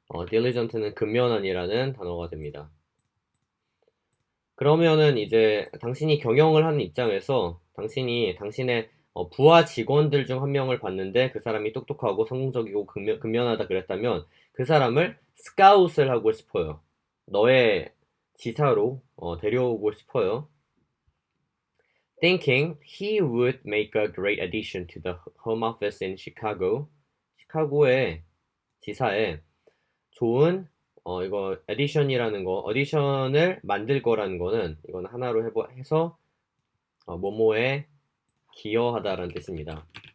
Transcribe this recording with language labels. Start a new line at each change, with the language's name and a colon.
Korean: diligent는 근면한이라는 단어가 됩니다. 그러면은 이제 당신이 경영을 하는 입장에서 당신이 당신의 부하 직원들 중 한 명을 봤는데 그 사람이 똑똑하고 성공적이고 근면하다 그랬다면 그 사람을 스카웃을 하고 싶어요. 너의 지사로 데려오고 싶어요.
English: Thinking he would make a great addition to the home office in Chicago.
Korean: 시카고의 지사에 좋은 이거 에디션이라는 거, 어디션을 만들 거라는 거는 이건 하나로 해서 뭐뭐에 기여하다라는 뜻입니다.